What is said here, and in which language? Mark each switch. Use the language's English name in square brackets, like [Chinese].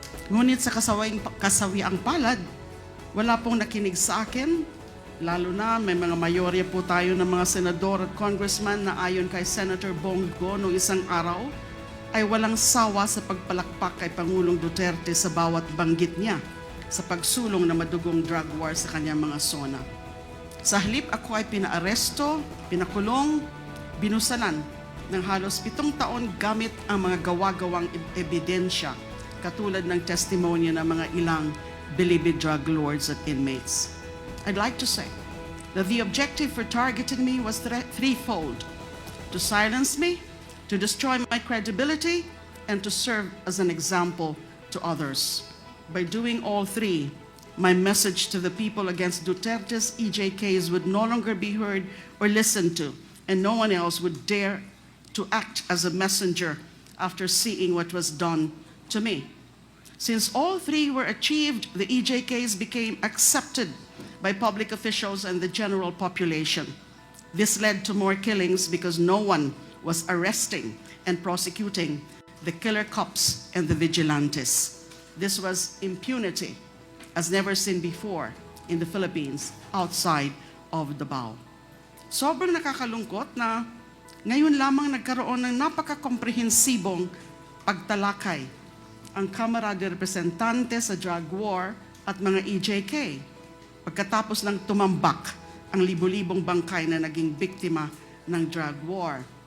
[Filipino] Ngunit sa kasawiang palad, wala pong nakinig sa akin, lalo na may mga mayorya po tayo ng mga senador at congressman na ayon kay Senator Bongo noong isang araw, ay walang sawa sa pagpalakpak kay Pangulong Duterte sa bawat banggit niya sa pagsulong na madugong drug war sa kanyang mga zona. Sa halip ako ay pinaaresto, pinakulong, binusalan ng halos 7 taon gamit ang mga gawa-gawang ebidensya katulad ng testimonya ng mga ilang Bilibid drug lords at inmates. [English] I'd like to say that the objective for targeting me was threefold: to silence me, to destroy my credibility, and to serve as an example to others. By doing all three, my message to the people against Duterte's EJKs would no longer be heard or listened to, and no one else would dare to act as a messenger after seeing what was done to me. Since all three were achieved, the EJKs became accepted by public officials and the general population. This led to more killings because no one was arresting and prosecuting the killer cops and the vigilantes. This was impunity as never seen before in the Philippines outside of Davao. [Filipino] Sobrang nakakalungkot na ngayon lamang nagkaroon ng napaka-komprehensibong pagtalakay ang Kamara de Representante sa drug war at mga EJK pagkatapos ng tumambak ang libo-libong bangkay na naging biktima ng drug war.